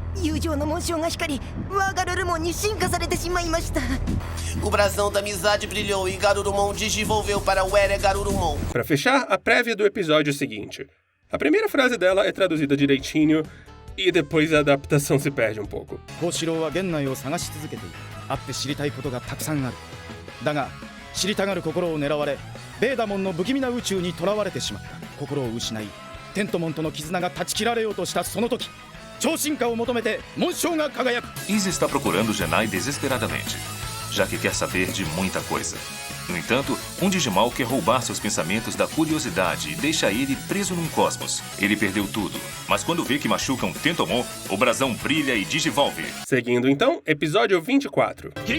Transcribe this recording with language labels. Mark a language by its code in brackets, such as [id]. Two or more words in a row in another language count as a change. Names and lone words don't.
[pt] O brasão da amizade brilhou e Garurumon digivolveu para Were Garurumon. Para fechar, a prévia do episódio seguinte. A primeira frase dela é traduzida direitinho, e depois a adaptação se perde um pouco. [ja] 会って知りたいことがたくさんある。だが知りたがる心を狙われ、ベーダモンの不気味な宇宙に囚われてしまった。心を失い、テントモンとの絆が断ち切られようとしたその時、超進化を求めて紋章が輝く。 [pt] Izzy está procurando Genai desesperadamente, já que quer saber de muita coisa. No entanto, um Digimon quer roubar seus pensamentos da curiosidade e deixa ele preso num cosmos. Ele perdeu tudo, mas quando vê que machuca um Tentomon, o brasão brilha e digivolve. Seguindo então, episódio 24.